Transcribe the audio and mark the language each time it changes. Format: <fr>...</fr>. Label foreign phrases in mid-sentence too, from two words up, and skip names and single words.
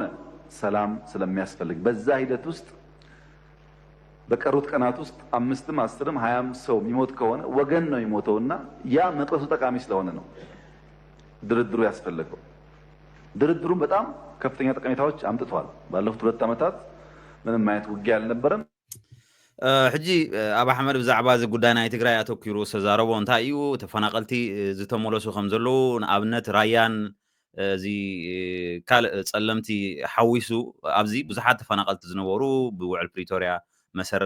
<am>ሰላም ስለሚያስፈልግ። በዛ ሂደት ውስጥ በቀሩት ቀናት ውስጥ 5ም 10ም 20ም ሰው የሚሞት ከሆነ ወገን ነው የሚሞተውና ያ መቅረሱ ጠቃሚ ስለሆነ ነው ድርድሩ ያስፈልገው። ድርድሩም በጣም ከፍተኛ ጠቀሜታዎች አምጥቷል። ባለፉት 2 ዓመታት ምንም አይነት ውጊያ አልነበረም።</am> <ti>ሕጂ ኣብ ኣሕመድ ብዛዕባ እዚ ጉዳይ ናይ ትግራይ ኣተኪሩ ዝተዛረቦ እንታይ እዩ ተፈናቀልቲ ዝተመለሱ ከም ዘለዉ ንኣብነት ራያን እዚ ካልእ ጸለምቲ ሓዊሱ ኣብዚ ብዙሓት ተፈናቀልቲ ዝነበሩ ብውዕል ፕሪቶሪያ መሰረት</ti>